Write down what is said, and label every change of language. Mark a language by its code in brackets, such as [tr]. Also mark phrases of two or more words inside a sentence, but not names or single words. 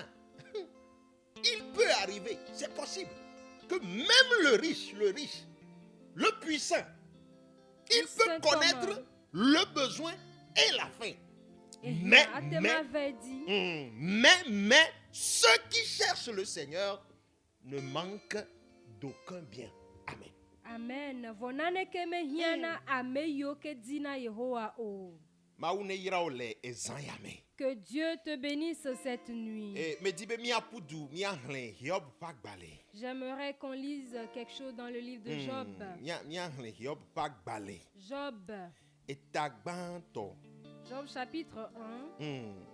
[fr] Il peut arriver, c'est possible, que même le riche, le puissant, il peut connaître le besoin et la faim. Mais ceux qui cherchent le Seigneur ne manquent d'aucun bien. Amen. Amen. [ee] Vonane keme hiana ameyo ke dina Yehowa o. [fr] Que Dieu te bénisse cette nuit. J'aimerais qu'on lise quelque chose dans le livre de Job. Job chapitre 1.